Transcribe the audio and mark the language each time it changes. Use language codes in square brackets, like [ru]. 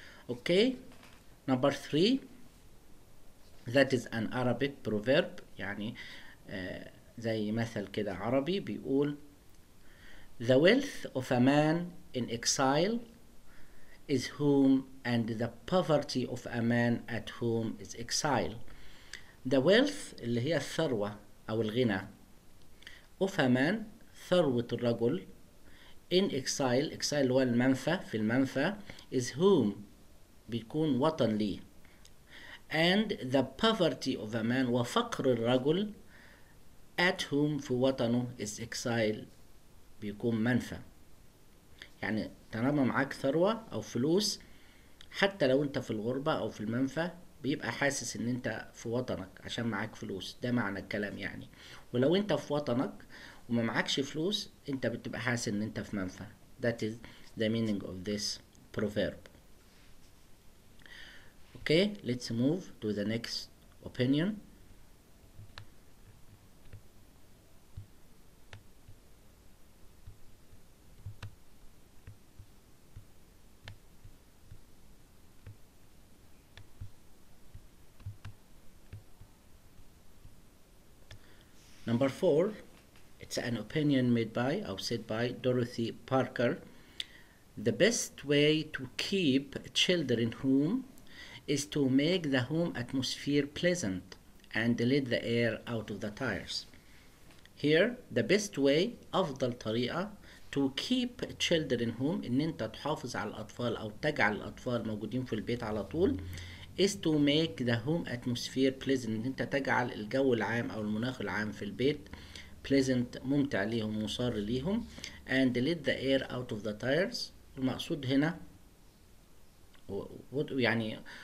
[en] Okay, number 3 that is an Arabic proverb [ar] يعني زي مثل كده عربي بيقول [en] The wealth of a man in exile is home and the poverty of a man at home is exile. The wealth [ar] اللي هي الثروة أو الغنى [en] of a man [ar] ثروة الرجل [en] in exile [ar] اللي هو المنفى في المنفى [en] is home [ar] بيكون وطن ليه [en] and the poverty of a man [ar] وفقر الرجل [en] at home [ar] في وطنه [en] is exile [ar] بيكون منفى يعني طالما معاك ثروة أو فلوس حتى لو أنت في الغربة أو في المنفى بيبقى حاسس إن أنت في وطنك عشان معاك فلوس ده معنى الكلام يعني ولو أنت في وطنك وما معاكش فلوس أنت بتبقى حاسس إن أنت في منفى [en] that is the meaning of this proverb. Okay, let's move to the next opinion. Number 4, it's an opinion made by or said by Dorothy Parker. The best way to keep children home is to make the home atmosphere pleasant and let the air out of the tires. Here, the best way [ar] أفضل طريقة [en] to keep children home [ar] إن أنت تحافظ على الأطفال أو تجعل الأطفال موجودين في البيت على طول [en] is to make the home atmosphere pleasant [ar] إن أنت تجعل الجو العام أو المناخ العام في البيت pleasant ممتع ليهم مصار ليهم [en] and let the air out of the tires [ar] المقصود هنا يعني